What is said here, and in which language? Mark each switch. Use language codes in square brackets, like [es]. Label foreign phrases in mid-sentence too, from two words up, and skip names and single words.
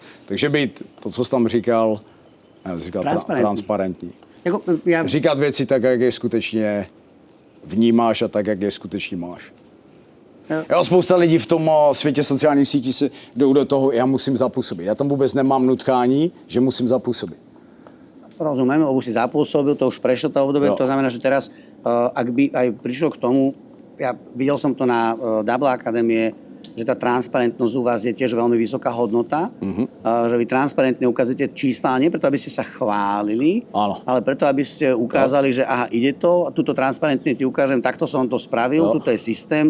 [cs] Takže být, to, co jsi tam říkal transparentní. Jako, Říkat věci tak, jak je skutečně vnímáš a tak, jak je skutečně máš. Jo, spousta lidí v tom světě sociálních sítí se jdou do toho, já musím zapůsobit. Já tam vůbec nemám nutkání, že musím zapůsobit. [sk] Rozumiem, lebo už si zapôsobil, to už prešlo to obdobie, to znamená, že teraz, ak by aj prišlo k tomu, ja videl som to na Double Akadémie, že tá transparentnosť u vás je tiež veľmi vysoká hodnota, že vy transparentne ukazujete čísla, nie preto, aby ste sa chválili, ale preto, aby ste ukázali, že aha, ide to, a tuto transparentne ti ukážem, takto som to spravil, tuto je systém.